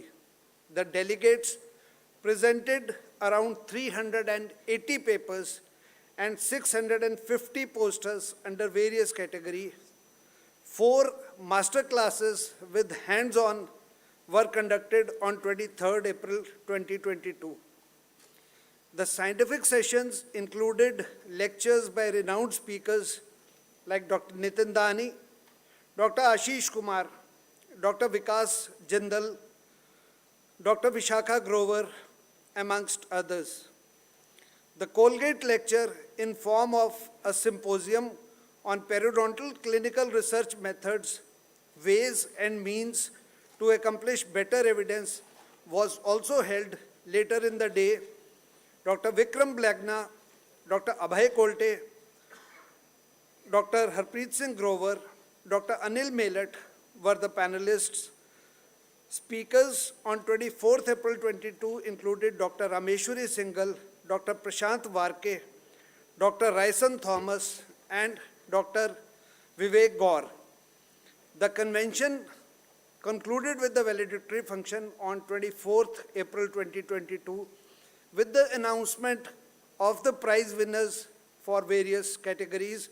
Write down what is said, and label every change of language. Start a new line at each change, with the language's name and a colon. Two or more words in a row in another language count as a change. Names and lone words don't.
English: The delegates presented around 380 papers and 650 posters under various categories. 4 master classes with hands-on were conducted on 23rd April 2022. The scientific sessions included lectures by renowned speakers like Dr. Nitin Dani, Dr. Ashish Kumar, Dr. Vikas Jindal, Dr. Vishakha Grover, amongst others. The Colgate lecture in form of a symposium on periodontal clinical research methods, ways and means to accomplish better evidence was also held later in the day. Dr. Vikram Blagna, Dr. Abhay Kolte, Dr. Harpreet Singh Grover, Dr. Anil Melat were the panelists. Speakers on 24th April 22 included Dr. Rameshwari Singhal, Dr. Prashant Varke, Dr. Raisan Thomas, and Dr. Vivek Gaur. The convention concluded with the valedictory function on 24th April 2022 with the announcement of the prize winners for various categories.